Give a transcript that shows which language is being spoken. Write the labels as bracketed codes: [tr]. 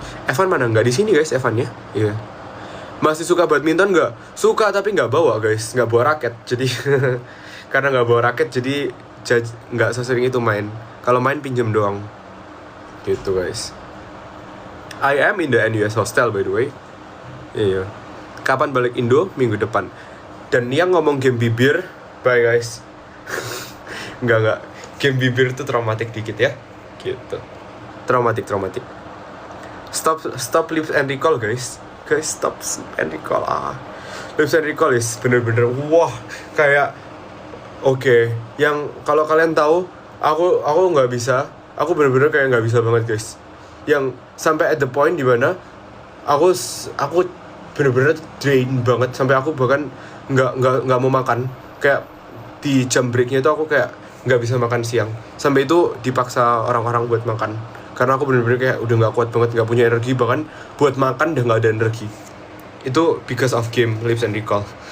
[id] Evan mana? Nggak di sini guys, Evannya. Iya. Masih suka badminton nggak? Suka tapi nggak bawa guys, nggak bawa raket. Jadi karena nggak bawa raket jadi nggak sesering itu main. Kalau main pinjem doang. Gitu guys. [en] I am in the NUS hostel by the way. [id] Iya. Kapan balik Indo? Minggu depan. Dan yang ngomong game bibir, bye guys. Nggak. Game bibir itu traumatik dikit ya. Gitu. Traumatik. [en] Stop lips and recall guys. Guys, stop and recall. Lips and recall is [id] bener-bener wah, kayak oke. Yang kalau kalian tahu, aku nggak bisa. Aku bener-bener kayak nggak bisa banget guys. Yang sampai [en] at the point [id] dimana aku bener-bener drain banget sampai aku bahkan nggak mau makan. Kayak di jam breaknya itu aku kayak nggak bisa makan siang. Sampai itu dipaksa orang-orang buat makan. Karena aku bener-bener kayak udah gak kuat banget, gak punya energi, bahkan buat makan udah gak ada energi. [en] Itu because of game Lips and Recall.